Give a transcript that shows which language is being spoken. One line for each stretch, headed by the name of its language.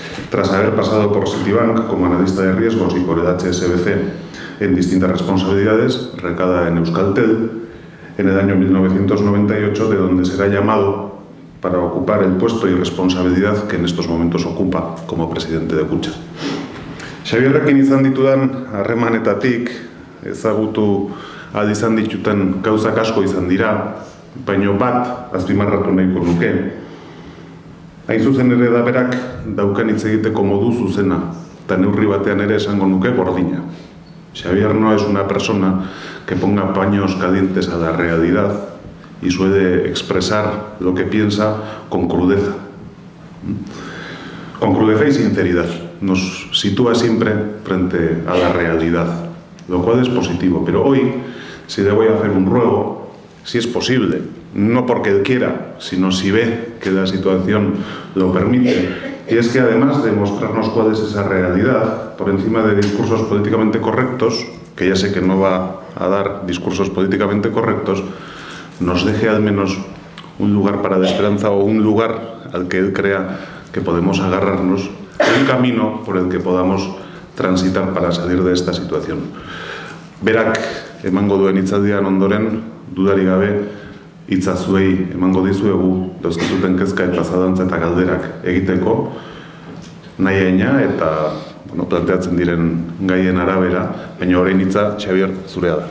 Spanish: Tras haber pasado por Citibank como analista de riesgos y por el HSBC en distintas responsabilidades, recada en Euskaltel, en el año 1998, de donde será llamado para ocupar el puesto y responsabilidad que en estos momentos ocupa como presidente de Kutxa.
Basque: Xabierrekin izan ditudan harremanetatik ezagutu ahal izan dituten gauzak asko izan dira, baino bat azpimarratu nahiko nuke. Hain zuzen ere da berak daukan hitz egiteko modu zuzena, eta neurri batean ere esango nuke gordina.
Spanish: Xabier no es una persona que ponga paños calientes a la realidad y suele expresar lo que piensa con crudeza. Con crudeza y sinceridad. Nos sitúa siempre frente a la realidad, lo cual es positivo. Pero hoy, si le voy a hacer un ruego, si es posible, no porque él quiera, sino si ve que la situación lo permite, y es que además de mostrarnos cuál es esa realidad, por encima de discursos políticamente correctos, que ya sé que no va a dar discursos políticamente correctos, nos deje al menos un lugar para la esperanza o un lugar al que él crea que podemos agarrarnos, un camino por el que podamos transitar para salir de esta situación.
Basque: Berak emango duen hitzaldian ondoren, dudarik gabe, hitza zuei emango dizuegu, dauzkazuten kezka eta zalantza eta galderak egiteko, nahiaina eta planteatzen diren gaien arabera, baina orain hitza, Xabier, zurea da.